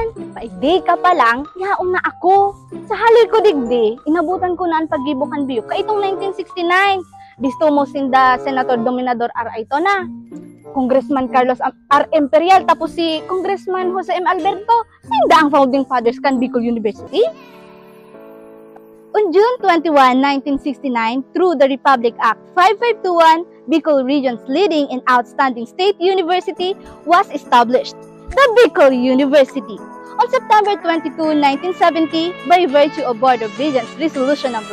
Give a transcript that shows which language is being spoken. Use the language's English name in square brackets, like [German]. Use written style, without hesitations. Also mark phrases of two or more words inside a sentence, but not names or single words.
[Bikol] Paigday ka pa lang, yaong na ako. Sa haloy ko digdi, inabutan ko na ang paggibukan biyo kaitong 1969. Bisto mo sinda Senator Dominador R. Ito na. Congressman Carlos R. Imperial, tapos si Congressman Jose M. Alberto. Sinda ang [English] founding fathers [Bikol] kan Bicol University. [English] On June 21, 1969, through the Republic Act 5521, Bicol Region's leading and outstanding state university was established, the Bicol University. On September 22, 1970, by virtue of Board of Regents Resolution No.